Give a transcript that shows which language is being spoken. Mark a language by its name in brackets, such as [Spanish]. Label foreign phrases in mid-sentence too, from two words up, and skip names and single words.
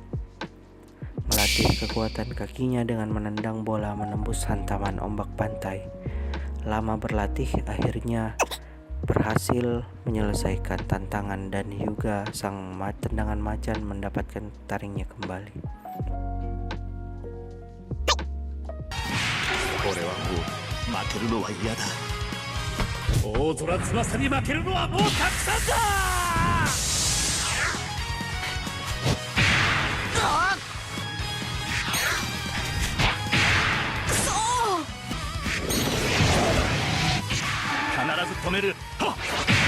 [Indonesian] Melatih kekuatan kakinya dengan menendang bola menembus hantaman ombak pantai. Lama berlatih, akhirnya berhasil menyelesaikan tantangan dan Hyuga sang tendangan macan mendapatkan taringnya kembali. [Japanese] 俺はもう負けるのは嫌だ。大空翼に負けるのはもうたくさんだ。くそー。必ず止める。はっ。